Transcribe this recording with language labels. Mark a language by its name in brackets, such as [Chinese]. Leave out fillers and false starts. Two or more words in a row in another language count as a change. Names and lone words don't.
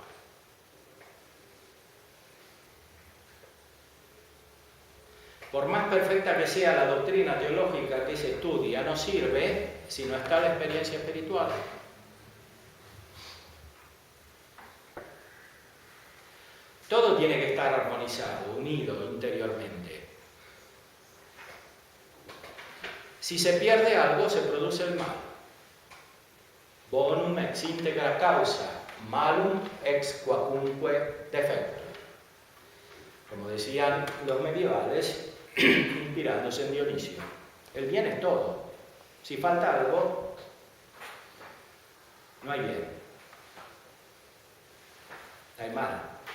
[Spanish] Por más perfecta que sea la doctrina teológica que se estudia, no sirve si no está la experiencia espiritual. Todo tiene que estar armonizado, unido interiormente. Si se pierde algo, se produce el mal. [Latin] Bonum ex integra causa, malum ex quacunque defecto. [Spanish] Como decían los medievales, inspirándose en Dionisio. El bien es todo. Si falta algo, no hay bien. Hay mal.